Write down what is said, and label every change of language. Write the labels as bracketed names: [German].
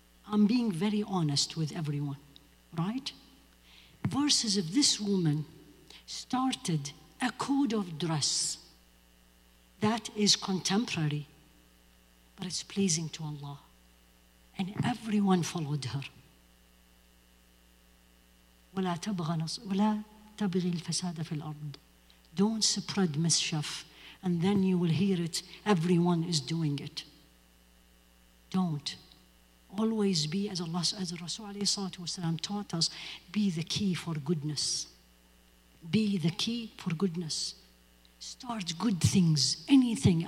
[English] I'm being very honest with everyone, right? Versus if this woman started a code of dress that is contemporary, but it's pleasing to Allah. And everyone followed her. [Arabic] وَلَا تَبْغِي الْفَسَادَ فِي الْأَرْضِ. [English] Don't spread mischief and then you will hear it, everyone is doing it. Don't. Always be, as Rasul ﷺ taught us, be the key for goodness. Be the key for goodness. Start good things, anything.